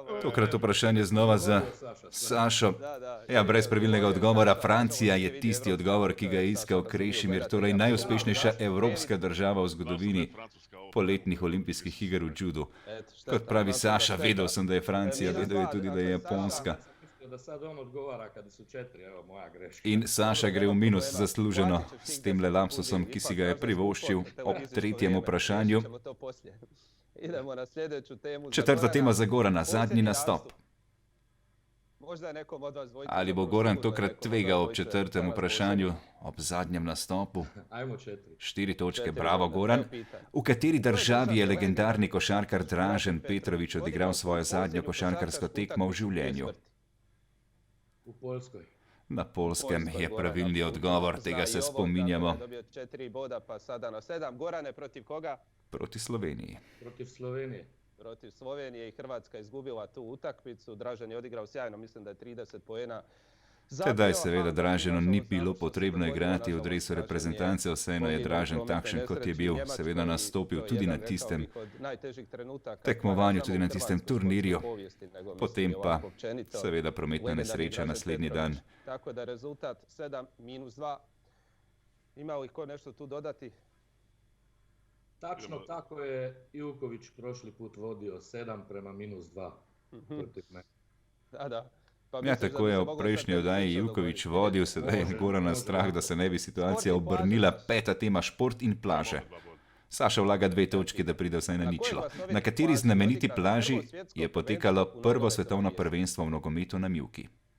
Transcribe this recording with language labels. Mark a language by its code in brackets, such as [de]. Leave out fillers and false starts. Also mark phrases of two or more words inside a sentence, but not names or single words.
[sl] Tokrat vprašanje znova za Sašo. Ja, brez pravilnega odgovora. Francija je tisti odgovor, ki ga je iskal Krešimir, torej najuspešnejša evropska država v zgodovini poletnih olimpijskih iger v judu. Kot pravi Saša, vedel sem, da je Francija, vedel je tudi, da je Japonska. [hr] Da sad on odgovara kada su 4, evo moja greška. [sl] In Saša gre v minus zasluženo s temle lapsusom, ki si ga je privoščil ob tretjem vprašanju. [hr] Idemo na sljedeću temu. [sl] Četrta tema za Gorana, zadnji nastop. [hr] Možda je nekom od vas dvojica. [sl] Ali bo Goran tokrat tvegal ob četrtem vprašanju, ob zadnjem nastopu? [hr] Ajmo 4. [sl] 4 točke, bravo Goran. V kateri državi je legendarni košarkar Dražen Petrović odigral svojo zadnjo košarkarsko tekmo v življenju? [hr] U Poljskoj. [sl] Na Poljskem je pravilni odgovor, tega se spominjamo. [hr] Dobio 4 boda, pa sada na 7. Gorane, protiv koga? [sl] Proti Sloveniji. [hr] Protiv Slovenije. Protiv Slovenije i Hrvatska izgubila tu utakmicu. Dražen je odigrao sjajno, mislim da je 30 poena. [sl] Tedaj seveda Draženu ni bilo potrebno igrati v dresu reprezentance, vseeno je Dražen takšen, kot je bil, seveda nastopil tudi na tistem tekmovanju, tudi na tistem turnirju, potem pa seveda prometna nesreča naslednji dan. Tako da rezultat 7-2. [hr] Ima li ko nešto tu dodati? Tačno tako je Ivković prošli put vodio 7-2 protiv mene. Da. [sl] Ja, tako je ob prejšnji oddaji Ivković vodil, sedaj je Gorana strah, da se ne bi situacija obrnila. Peta tema, šport in plaže. Saša vlaga 2 točke, da pride vsaj na ničlo. Na kateri znameniti plaži je potekalo prvo svetovno prvenstvo v nogometu na Mivki?